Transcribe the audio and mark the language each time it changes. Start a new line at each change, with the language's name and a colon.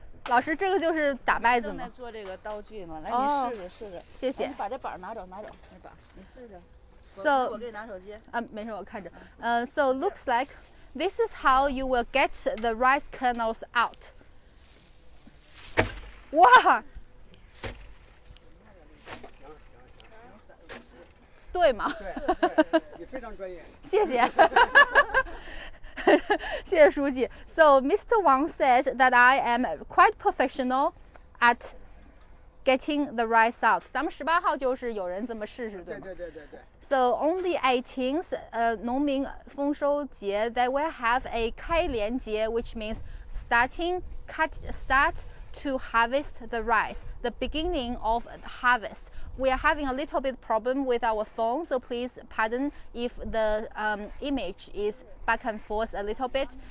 Chinese: 老师，这个就是打麦子吗？正在做这个刀具嘛，来，哦，你试着试着。谢谢。你把这板拿走，拿走那板，你试着。
English: So
Chinese: 我给你拿手机。没事，我看着。
English: So looks like this is how you will get the rice kernels out.
Chinese: 哇！对吗？对，你非常专业。谢谢。谢谢书记.
English: So Mr. Wang says that I am quite professional at getting the rice out.
Chinese: 咱们18号就是有人这么试试，对吗？对。
English: So on the 18th, 农民丰收节, they will have a 开镰节, which means start to harvest the rice, the beginning of harvest. We are having a little bit problem with our phone, so please pardon if the image is back and forth a little bit.